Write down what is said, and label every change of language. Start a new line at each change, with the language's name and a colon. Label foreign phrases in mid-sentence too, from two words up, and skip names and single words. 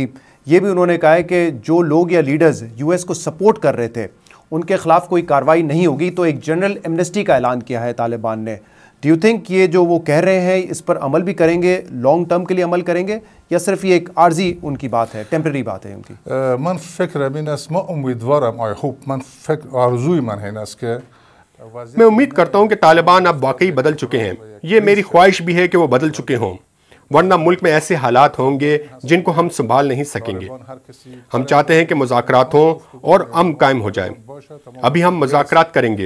Urdu: یہ بھی انہوں نے کہا ہے کہ جو لوگ یا لیڈرز یو ایس کو سپورٹ کر رہے تھے ان کے خلاف کوئی کارروائی نہیں ہوگی. تو ایک
English: general amnesty
Urdu: کا اعلان کیا ہے طالبان نے.
English: do you think
Urdu: یہ جو وہ کہہ رہے ہیں اس پر عمل بھی کریں گے,
English: long term
Urdu: کے لیے عمل کریں گے, یا صرف یہ ایک عارضی ان کی بات ہے, ٹیمپرری بات ہے ان کی؟
Persian: من فکرم این است, ما امیدوارم آی خوب من فکر آرزوی من این است که
Urdu: میں امید کرتا ہوں کہ طالبان اب واقعی بدل چکے ہیں. یہ میری خواہش بھی ہے کہ وہ بدل چکے ہوں, ورنہ ملک میں ایسے حالات ہوں گے جن کو ہم سنبھال نہیں سکیں گے. ہم چاہتے ہیں کہ مذاکرات ہوں اور امن قائم ہو جائے. ابھی ہم مذاکرات کریں گے.